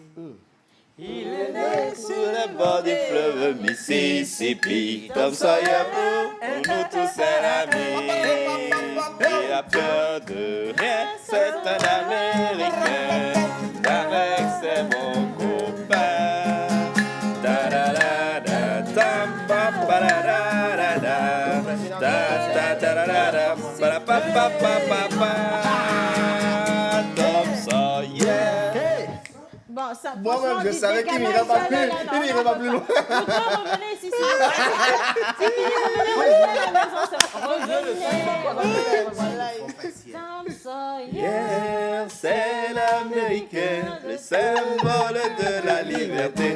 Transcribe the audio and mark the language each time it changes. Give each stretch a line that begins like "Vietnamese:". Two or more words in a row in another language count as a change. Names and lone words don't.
French: Il est né Sur le bord du fleuve Mississippi, Tom Sawyer pour nous tous un ami. Il a peur de rien, c'est un Américain, avec ses bons copains. Da-da-da-da, tam, pa, pa, da, da, da, da. Da, da, da, da, da, ba, da, pa, pa, pa, pa, pa. Tom Sawyer. Bon, ça, Moi-même, franchement, je du savais qu'il décalage, n'irait pas là, plus- là, là, il n'irait pas plus loin. Vous revenez ici, c'est fini, revenez à la maison. Revenez. Tom Sawyer. Yeah, c'est l'américain, le symbole de la liberté.